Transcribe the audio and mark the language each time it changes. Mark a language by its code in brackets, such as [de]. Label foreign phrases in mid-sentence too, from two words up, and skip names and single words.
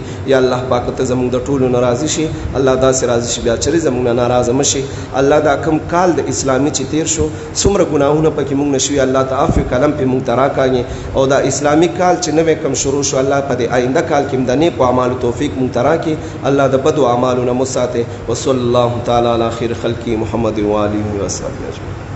[ps] یا الله پاک ته زموږ د ټولو ناراضي شي، الله داسې راضي شي بیا چرې زموږ نه ناراضه مشي. الله دا کم کال د اسلامي چې تیر شو څومره ګناهونه پکې مونږ نشوي، الله ته عفو کلم په مونږ ته راکاږي. او دا اسلامي کال چې نوې کم شروع شو، الله په دې آینده کال کې د نیکو اعمالو توفیق مونږ ته راکړي. الله د بدو اعمالو نه مو ساتي. [ar] وصلی الله تعالی علی خیر خلقی محمد و آله و صحبه اجمعین.